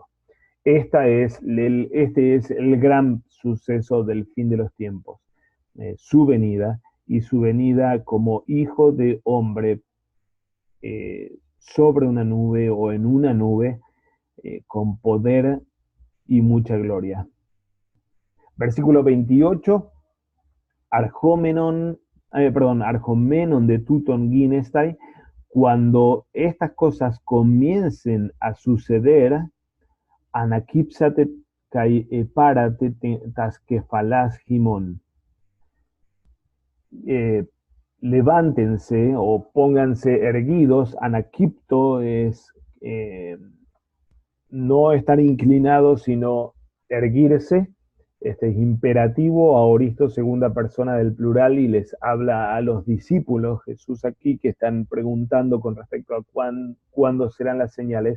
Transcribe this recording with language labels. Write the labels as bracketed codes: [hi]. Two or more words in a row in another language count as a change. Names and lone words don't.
[es] Este es el gran suceso del fin de los tiempos, su venida, y su venida como Hijo de Hombre, sobre una nube o en una nube, con poder y mucha gloria. Versículo 28, [el] Ἀρχομένων δὲ τούτων γίνεσθαι, [es] cuando estas cosas comiencen a suceder, [el] ἀνακύψατε καὶ ἐπάρατε τὰς κεφαλὰς ὑμῶν. [es] Levántense o pónganse erguidos. Anaquipto es no estar inclinados, sino erguirse. Este es imperativo, aoristo, segunda persona del plural, y les habla a los discípulos, Jesús aquí, que están preguntando con respecto a cuándo serán las señales.